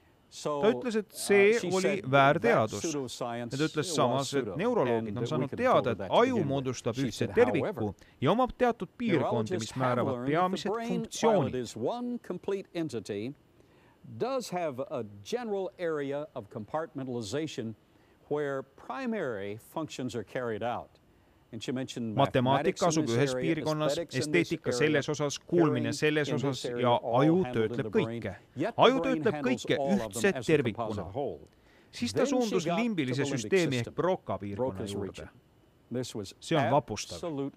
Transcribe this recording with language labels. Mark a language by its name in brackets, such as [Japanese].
[Estonian] Ta ütles, et see oli väärteadus. Ta ütles samas, et neuroloogid on saanud teada, et aju moodustab ühtse terviku ja omab teatud piirkondi, mis määravad peamised funktsioonid. [English] Does have a general area of compartmentalization where primary functions are carried out. [Estonian] Matemaatika asub ühes piirkonnas, esteetika selles osas, kuulmine selles osas ja aju töötleb kõike. Aju töötleb kõike ühtse tervikuna. Siis ta suundus limbilise süsteemi ehk Broca piirkonna juurde. See on vapustav.